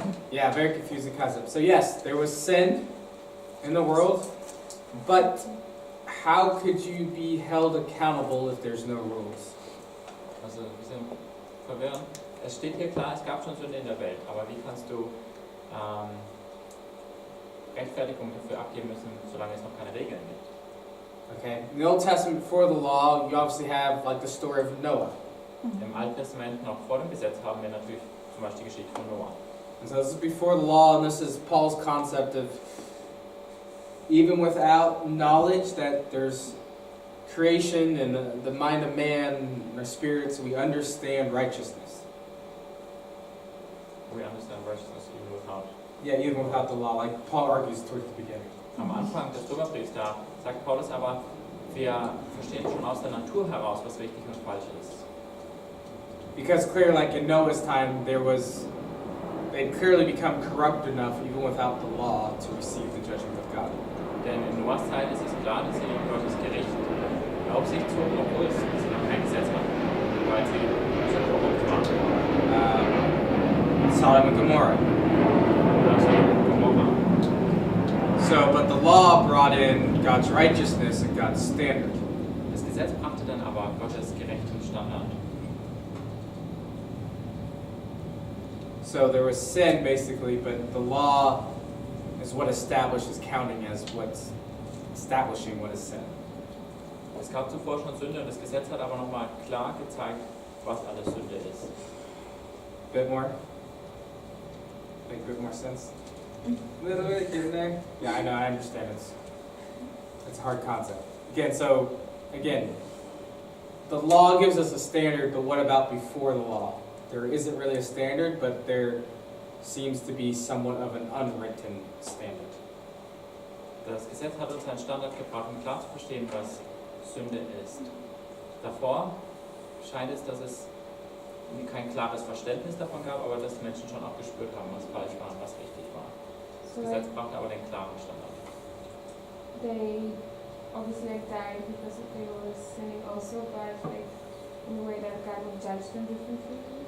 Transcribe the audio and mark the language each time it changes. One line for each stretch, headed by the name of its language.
English: Yeah, very confusing concept. So yes, there was sin in the world, but how could you be held accountable if there's no rules?
German: Also ein bisschen verwirrend. Es steht hier klar, es gab schon Sünde in der Welt, aber wie kannst du Rechtfertigung dafür abgeben müssen, solange es noch keine Regeln gibt?
English: Okay, in the Old Testament before the law, you obviously have like the story of Noah.
German: Im Alten Testament, noch vor dem Gesetz, haben wir natürlich zum Beispiel die Geschichte von Noah.
English: And so this is before the law, and this is Paul's concept of even without knowledge that there's creation and the mind of man and our spirits, we understand righteousness. We understand righteousness even without. Yeah, even without the law, like Paul argues towards the beginning.
German: Am Anfang des Römerbriefs, da sagt Paulus aber, wir verstehen schon aus der Natur heraus, was richtig und falsch ist.
English: Because clearly, like in Noah's time, they'd clearly become corrupt enough, even without the law, to receive the judgment of God.
German: Denn in Noahs Zeit ist es klar, dass sie Gottes Gericht auf sich zogen, obwohl sie noch kein Gesetz hatten, weil sie schon korrupt waren.
English: Sodom and Gomorrah.
German: Oder Sodom und Gomorrah.
English: So, but the law brought in God's righteousness and God's standard.
German: Das Gesetz brachte dann aber Gottes gerechten Standard.
English: So there was sin, basically, but the law is what establishes counting as what's establishing what is sin.
German: Es gab zuvor schon Sünde und das Gesetz hat aber nochmal klar gezeigt, was alles Sünde ist.
English: Bit more? Make a bit more sense? A little bit, get in there? Yeah, I know, I understand. It's a hard concept. Again, the law gives us a standard, but what about before the law? There isn't really a standard, but there seems to be somewhat of an unwritten standard.
German: Das Gesetz hat uns einen Standard gebracht, um klar zu verstehen, was Sünde ist. Davor scheint es, dass es kein klares Verständnis davon gab, aber dass Menschen schon auch gespürt haben, was falsch war und was richtig war. Das
English: So
German: Gesetz brachte aber den klaren Standard.
English: they obviously died because they were sinning also, but like in a way that God would judge them differently.